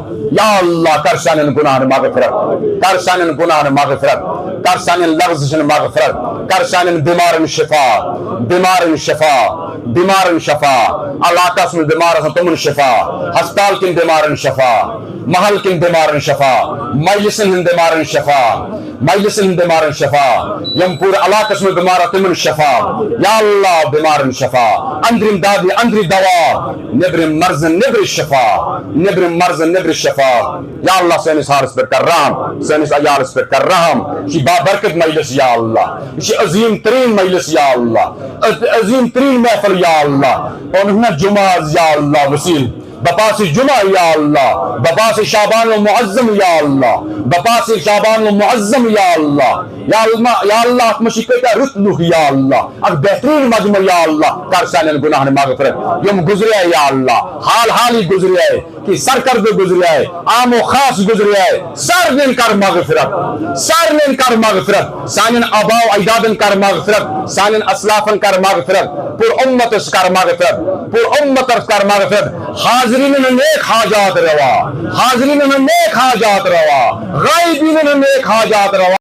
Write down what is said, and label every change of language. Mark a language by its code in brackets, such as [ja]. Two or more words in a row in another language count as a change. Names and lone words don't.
[ar] یا اللہ [ks] کر سانن گناہن مغفرت، کر سانن گناہن مغفرت، کر سانن لغزشن مغفرت، کر سانن بیمارن شفا، بیمارن شفا، بیمارن شفا، علاقہ سن بیمار تمن شفا، ہسپتال کن بیمارن شفا، محل کن بیمارن شفا، مجلسن ہند بیمارن شفا، مجلسن ہند بیمارن شفا، یم پور علاقہ سن بیمار تمن شفا، [ar] یا اللہ [ks] بیمارن شفا، اندرم دادی اندری دوا، نبرم مرض نبر شفا، نبرم مرض نبر شفا، [ar] یا اللہ [ks] سینس حارس پر کر رحم، سینس عیالس پر کر رحم، یہ بابرکت مجلس [ar] یا اللہ، [ks] یہ عظیم ترین مجلس [ar] یا اللہ، [ks] عظیم ترین محفل [ar] یا اللہ، [ks] اور جمعہ [ar] یا اللہ [ks] وسیل بپاس جمعہ یا اللہ، بپاس شعبان المعظم [ar] یا اللہ، [ks] بپاس شعبان المعظم [ar] یا اللہ، یا اللہ [ks] اتمشکتا رتلوح [ar] یا اللہ، [ks] اک بہترین مجمع [ar] یا اللہ، [ks] کر سانن گناہن مغفرت، یم گزرے [ar] یا اللہ، [ks] حال حالی گزرے کہ سرکرد گزرے عام و خاص گزرے سارنن کر مغفرت، سارنن کر مغفرت، سانن آباء و اجدادن کر مغفرت، سانن اسلافن کر مغفرت، پر امت کر مغفرت، پر امت کر مغفرت، حاضرین نیک حاجات روا، حاضرین نیک حاجات روا، غائبین نیک حاجات روا۔